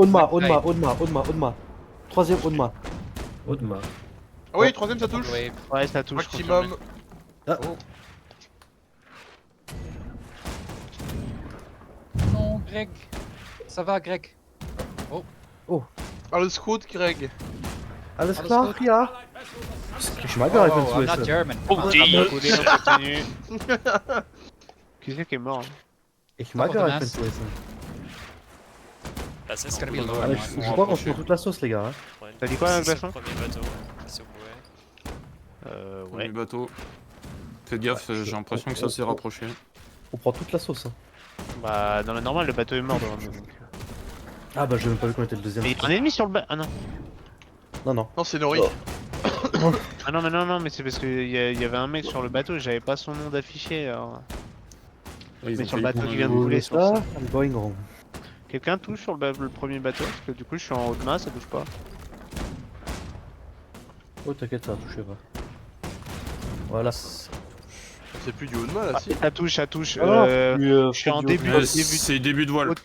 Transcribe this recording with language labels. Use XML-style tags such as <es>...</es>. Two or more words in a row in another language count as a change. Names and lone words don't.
<fr>Onma. Troisième Onma. Audemars. Ah oui, troisième, ça touche. Ouais. Ouais ça touche. Maximum. Non, Greg. Ça va, Greg? Ah, le scout, Greg.</fr> <de>Alles Alles klar, gut? ja. Ich mag gar</de> <en>Oh,</en> <de>nicht,</de> <en>I'm</en> <de>wenn</de> <en>not</en> <de>du es.</de> <en>German. Oh, Come on. dear.</en> <fr>Coulé, on continue. Qui c'est qui est mort hein?</fr> <de>Ich mag</de> <fr>Oh,</fr> <de>gar</de> <fr>Damas.</fr> <de>nicht, wenn du es.</de> <fr>Là, c'est</fr> <en>It's gonna be</en> <fr>cool.</fr> <en>lower.</en> <fr>Allez, Ouais, je crois qu'on se prend toute la sauce, les gars. Hein. Ouais, T'as dit quoi, c'est Glaçon? le premier bateau, si vous pouvez. Premier Ouais. bateau. Fais gaffe, j'ai l'impression que ça s'est rapproché. On prend toute la sauce. Hein. Bah dans le normal le bateau est mort devant nous donc... Ah bah j'ai même pas vu qu'on était le deuxième. Mais il y a un ennemi sur le bateau. Ah non. Non, non. Non, c'est Nori. Ah non mais non mais c'est parce qu'il y avait un mec sur le bateau et j'avais pas son nom d'affiché alors... Ouais, ils Mais ont sur le failli bateau prendre qui un vient de coup. couler, Ça, c'est pour ça.</fr> <en>I'm going home.</en> <fr>Quelqu'un touche sur le premier bateau parce que du coup je suis en haut de main, ça touche pas. Oh t'inquiète, ça va toucher pas. Voilà. C'est plus du haut de main là, si. Ça touche, ça touche. Ah, Je suis en début Ouais, de c'est début de voile.</fr>